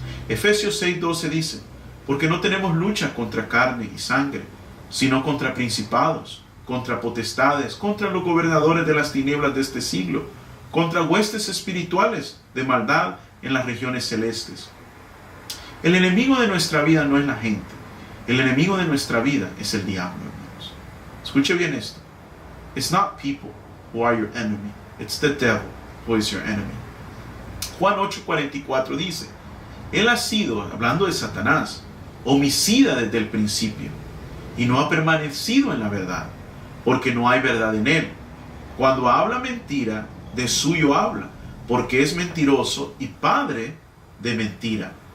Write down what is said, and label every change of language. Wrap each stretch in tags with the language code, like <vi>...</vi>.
<es>Efesios 6:12 dice, porque no tenemos lucha contra carne y sangre, sino contra principados, contra potestades, contra los gobernadores de las tinieblas de este siglo, contra huestes espirituales de maldad en las regiones celestes. El enemigo de nuestra vida no es la gente. El enemigo de nuestra vida es el diablo, hermanos. Escuche bien esto.</es> <en>It's not people who are your enemy. It's the devil who is your enemy.</en> <es>Juan 8:44 dice, él ha sido, hablando de Satanás, homicida desde el principio y no ha permanecido en la verdad, porque no hay verdad en él. Cuando habla mentira, de suyo habla, porque es mentiroso y padre de mentira.</es>